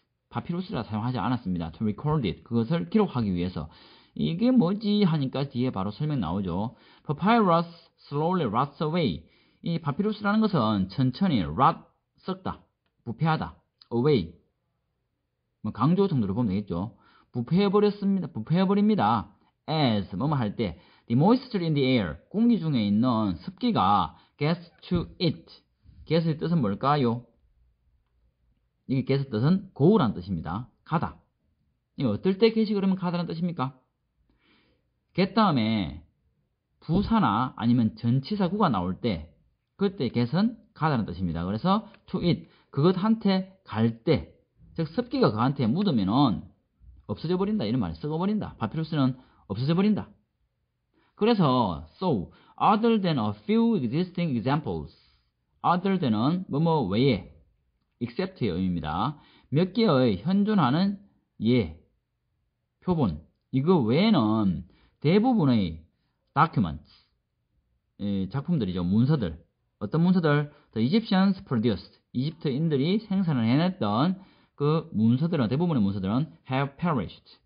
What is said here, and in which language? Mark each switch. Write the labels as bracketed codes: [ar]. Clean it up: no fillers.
[ko] 파피루스라 사용하지 않았습니다. [en] to record it, [ko] 그것을 기록하기 위해서. 이게 뭐지 하니까 뒤에 바로 설명 나오죠. [en] Papyrus slowly rots away. [ko] 이 파피루스라는 것은 천천히 rot, 썩다, 부패하다, away. 뭐 강조 정도로 보면 되겠죠. 부패해버립니다. [en] as [ko] 뭐뭐 할 때 [en] the moisture in the air [ko] 공기 중에 있는 습기가 [en] gets to it. [ko] get의 뜻은 뭘까요? 이게 get의 뜻은 go란 뜻입니다. 가다. 이거 어떨 때 get이 그러면 가다는 뜻입니까? get 다음에 부사나 아니면 전치사구가 나올 때 그때 get은 가다는 뜻입니다. 그래서 [en] to it [ko] 그것한테 갈 때, 즉 습기가 그한테 묻으면은 없어져 버린다 이런 말이에요. 썩어버린다. 파피루스는 없어져 버린다. [en] 그래서 so other than a few existing examples, other than은 [ko] 뭐뭐 외에, [en] except의 의미입니다. [ko] 몇 개의 현존하는 표본, 이거 외에는 대부분의 documents, 작품들이죠. 문서들. 어떤 문서들? [en] The Egyptians produced, [ko] 이집트인들이 생산을 해냈던 그 문서들은, 대부분의 문서들은 [en] have perished.